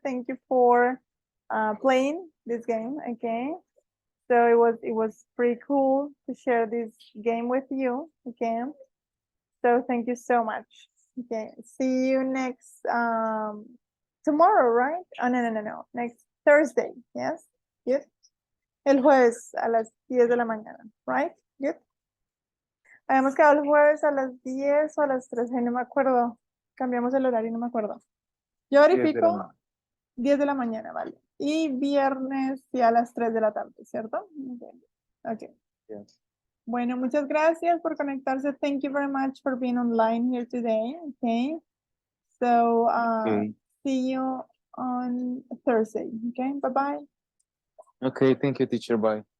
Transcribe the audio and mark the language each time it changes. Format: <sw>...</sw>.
<en>Thank you for playing this game. Okay. So it was pretty cool to share this game with you. Okay. So thank you so much. Okay. See you next tomorrow, right? Oh, no. Next Thursday. Yes. Good.</en> <es>El jueves a las 10 de la mañana,</es> <en>right? Good.</en> <es>Habíamos quedado el jueves a las 10 o a las 13, no me acuerdo. Cambiamos el horario, no me acuerdo. Yo 10 de la verifico mañana. 10 de la mañana, vale. Y viernes sí a las 3 de la tarde, ¿cierto?</es> <en>Ok. Yes.</en> <es>Bueno, muchas gracias por conectarse.</es> <en>Thank you very much for being online here today. Okay. So Okay. see you on Thursday. Okay, bye bye. Okay, thank you, teacher. Bye.</en>